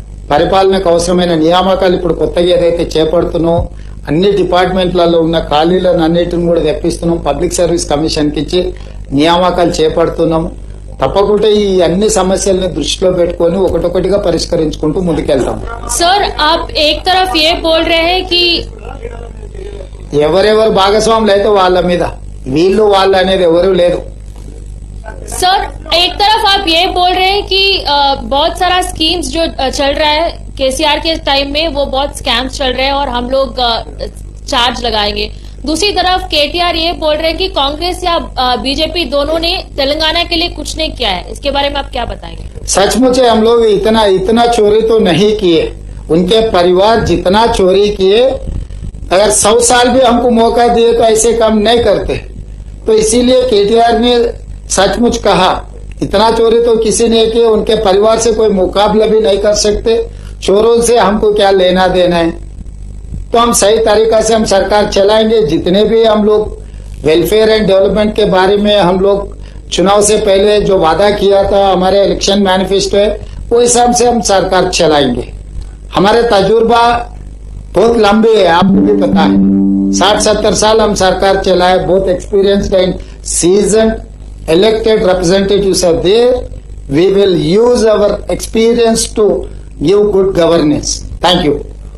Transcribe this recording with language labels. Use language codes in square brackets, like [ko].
[te] పరిపాలనకు అవసరమైన నియామకాలు ఇప్పుడు కొత్తగా ఏదైతే చేపడుతున్నాం, అన్ని డిపార్ట్మెంట్లలో ఉన్న ఖాళీలను అన్నిటిని కూడా తెప్పిస్తున్నాం. పబ్లిక్ సర్వీస్ కమిషన్ కి ఇచ్చి నియామకాలు చేపడుతున్నాం. తప్పకుండా ఈ అన్ని సమస్యల్ని దృష్టిలో పెట్టుకొని ఒకటొకటిగా పరిష్కరించుకుంటూ ముందుకెళ్తాం. [hi] సార్ आप एक तरफ ये बोल रहे हैं कि [te] ఎవరెవరు భాగస్వాములు అయితే వాళ్ళ మీద, వీళ్ళు వాళ్ళు అనేది ఎవరు లేదు. [hi] सर एक तरफ आप ये बोल रहे हैं कि बहुत सारा स्कीम्स जो चल रहा है केसीआर के टाइम में, वो बहुत स्कैम्स चल रहे हैं और हम लोग चार्ज लगाएंगे। दूसरी तरफ केटीआर ये बोल रहे हैं कि कांग्रेस या बीजेपी दोनों ने तेलंगाना के लिए कुछ नहीं किया है। इसके बारे में आप क्या बताएंगे? सचमुच हम लोग इतना चोरी तो नहीं किए। उनके परिवार जितना चोरी किए, अगर 100 साल भी हमको मौका दिए तो ऐसे काम नहीं करते। तो इसीलिए केटीआर ने सचमुच कहा इतना चोरी तो किसी ने किया, उनके परिवार से कोई मुकाबला भी नहीं कर सकते। चोरों से हमको क्या लेना देना है। तो हम सही तरीका से हम सरकार चलाएंगे। जितने भी हम लोग वेलफेयर एंड डेवलपमेंट के बारे में हम लोग चुनाव से पहले जो वादा किया था, हमारे इलेक्शन मैनिफेस्टो है, वो हिसाब से हम सरकार चलाएंगे। हमारे तजुर्बा बहुत लंबे है, आपको भी पता है। 60-70 साल हम सरकार चलाए। [en] बहुत experienced and seasoned elected representatives are there. We will use our experience to give good governance. Thank you.